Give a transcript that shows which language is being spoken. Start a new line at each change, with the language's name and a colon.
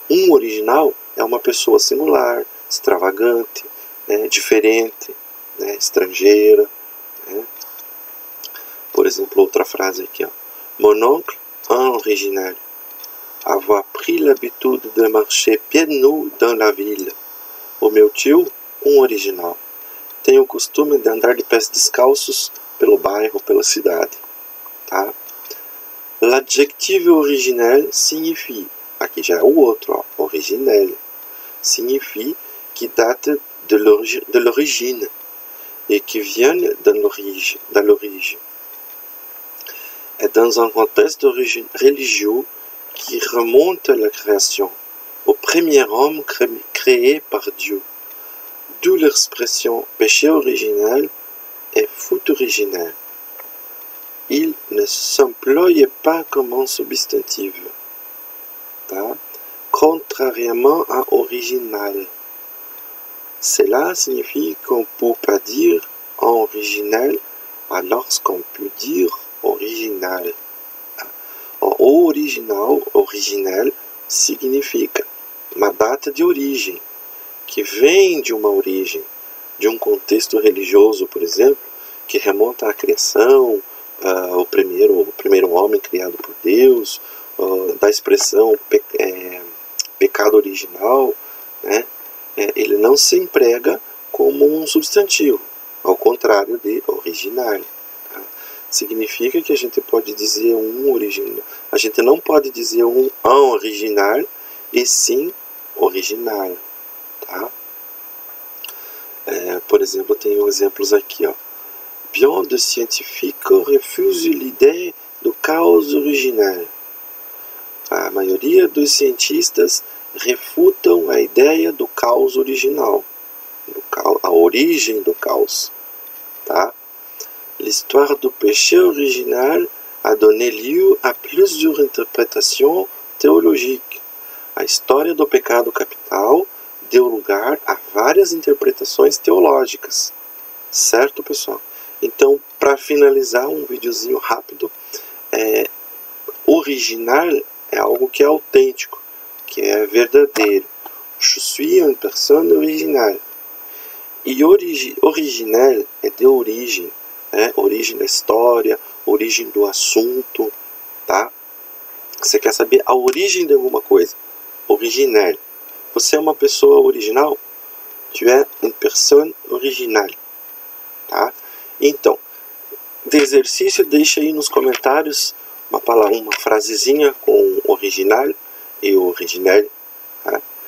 Portuguese: Original é uma pessoa singular, extravagante, né? Diferente, né? Estrangeira, né? Por exemplo, outra frase aqui, ó.
French: Mon oncle, un original, avoir pris l'habitude de marcher pieds nus dans la ville.
Portuguese: O meu tio, original, tem o costume de andar de pés descalços pelo bairro, pela cidade, tá?
French: L'adjectif original signifie,
Portuguese: aqui já é o outro, ó,
French: original, signifie qui date de l'origine et qui vient de l'origine. Est dans un contexte religieux qui remonte à la création, au premier homme créé par Dieu, d'où l'expression péché originel et faute originelle. Il ne s'emploie pas comme un substantif, tá? Contrairement à original. Cela signifie qu'on ne peut pas dire original alors qu'on peut dire original.
Portuguese: Original significa uma data de origem, que vem de uma origem, de um contexto religioso, por exemplo, que remonta à criação, o primeiro homem criado por Deus, da expressão pecado original, né? Ele não se emprega como um substantivo, ao contrário de original. Tá? Significa que a gente pode dizer original. A gente não pode dizer un original, e sim original. Tá? Por exemplo, tem exemplos aqui, ó.
French: Bien de scientifiques refusent l'idée do caos original.
Portuguese: A maioria dos cientistas refutam a ideia do caos original, a origem do caos. Tá?
French: L'histoire du péché original a donné lieu à plusieurs interprétations théologiques.
Portuguese: A história do pecado capital deu lugar a várias interpretações teológicas. Certo, pessoal? Então, para finalizar, um videozinho rápido, original é algo que é autêntico, que é verdadeiro.
French: Je suis une personne originale.
Portuguese: E original é de origem, né? Origem da história, origem do assunto, tá? Você quer saber a origem de alguma coisa? Original. Você é uma pessoa original?
French: Tu es une personne originale, tá?
Portuguese: Então, de exercício, deixa aí nos comentários uma frasezinha com original e original, tá?